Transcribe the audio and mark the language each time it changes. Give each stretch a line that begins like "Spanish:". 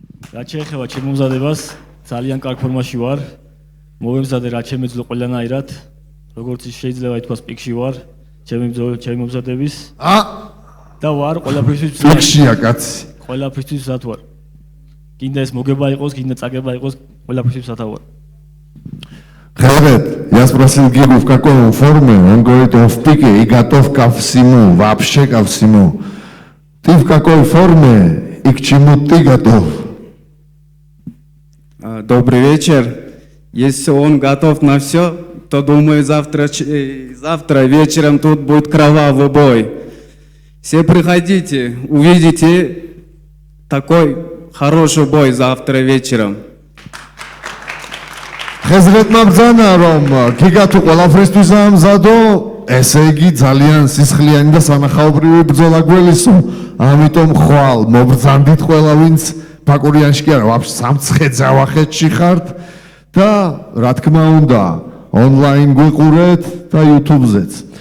Georgian: რაც შეეხება ჩემ მომზადებას, ძალიან კარგ ფორმაში ვარ. მოვემზადე რაც შემეძლო ყველანაირად, როგორც შეიძლება ითქვას პიკში ვარ, ჩემი მომზადების. და ვარ ყველაფრისთვის პიკშია კაცი. ყველაფრისთვის მზად ვარ. კიდე ეს მოგება იყოს, კიდე წაგება იყოს, ყველაფრისთვის მზად ვარ.
Russian: Ребят, я спросил Гигу, в какой форме, он говорит, он в пике и готов ко всему, вообще ко всему. Ты в какой форме и к чему ты готов? Добрый вечер. Если он готов на все, то думаю, завтра вечером тут будет кровавый бой. Все приходите, увидите такой хороший бой завтра вечером.
Georgian: ხეზრეთმა ბრძანა რომ გიგა თუ ყველაფრისთვის ამზადო, ესე იგი ძალიან სისხლიანი და სანახაობრივი ბრძოლა გველისო. ამიტომ ხვალ მობრძანდით ყველა ვინც ბაკურიანში კი არა, ვაფშე სამცხე ძავახეთში ხართ და რა თქმა უნდა, ონლაინ გვიყურეთ და YouTube-ზეც.